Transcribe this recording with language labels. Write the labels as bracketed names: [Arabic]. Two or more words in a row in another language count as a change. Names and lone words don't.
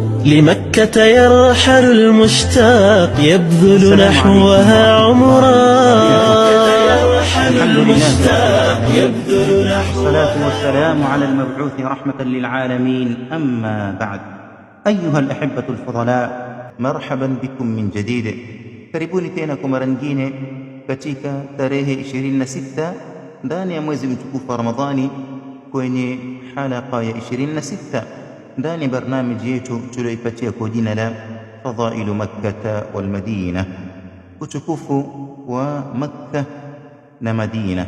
[Arabic] لمكة يرحل المشتاق يبذل نحوها عمرا. الصلاة والسلام على المبعوث رحمة للعالمين. أما بعد، أيها الأحبة الفضلاء، مرحبا بكم من جديد. [Swahili] karibuni tena kwa mara nyingine katika tarehe 26 ndani ya mwezi mtukufu wa Ramadhani, kwenye halaka ya 26 ndani ya barnamiji yetu tulioipatia kwa jina la Fadhailu Makkah wal Madina, utukufu wa Makkah na Madina.